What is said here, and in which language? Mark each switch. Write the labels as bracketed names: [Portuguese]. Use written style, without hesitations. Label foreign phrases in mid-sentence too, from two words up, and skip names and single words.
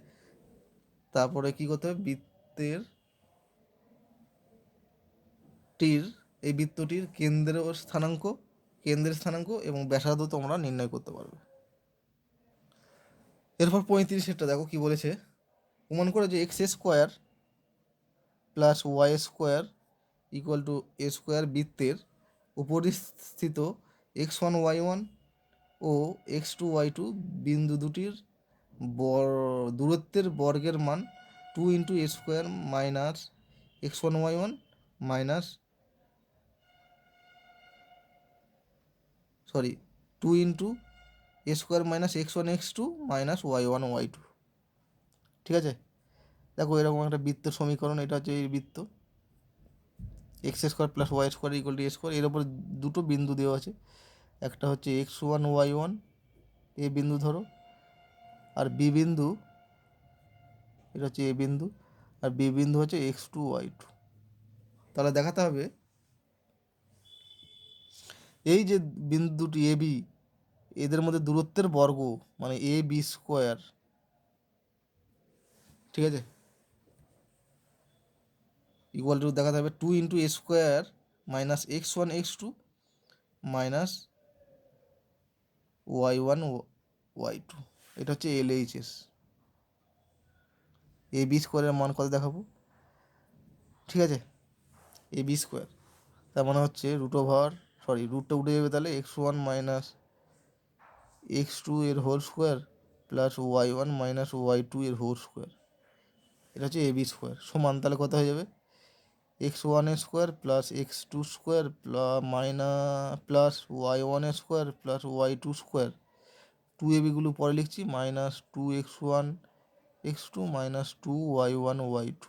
[Bangla] তারপরে কি করতে হবে, এই বৃত্তটির কেন্দ্রের স্থানাঙ্ক এবং ব্যাসার্ধ তোমরা নির্ণয় করতে পারবে। এরপর 35 দেখো কি বলেছে, প্রমাণ করে যে x² + y² = a² বৃত্তের উপরিস্থিত x1 y1 ও x2 y2 বিন্দু দুটির দূরত্বের বর্গের মান 2 × a² - x1 y1 2 × a² - x1 x2 - y1 y2, ঠিক আছে। দেখো এরকম একটা বৃত্তের সমীকরণ, এটা হচ্ছে এই বৃত্ত x² + y² = a²। এর ওপর দুটো বিন্দু দেওয়া আছে, একটা হচ্ছে x1 y1 এ বিন্দু ধরো, আর বি বিন্দু, এটা হচ্ছে এ বিন্দু, আর বি বিন্দু হচ্ছে x2 y2। তাহলে দেখাতে হবে এই যে বিন্দু দুটি এ বি, এদের মধ্যে দূরত্বের বর্গ মানে ab², ঠিক আছে, = দেখাতে হবে 2 × a² - x1 x2 - y1 y2, এটা হচ্ছে LHS। ab² মান কত দেখাবো, ঠিক আছে, ab², তার মানে হচ্ছে রুটটা উঠে যাবে, তাহলে x1 - x2 এর [English] whole square [Bangla] প্লাস y1 - y2 এর [English] whole square, [Bangla] এটা হচ্ছে ab² সমান, তাহলে কত হয়ে যাবে, x1² প্লাস x2² প্লাস y1² প্লাস y2², 2ab গুলো পরে লিখছি, -2x1 [English] x two minus two y one y two.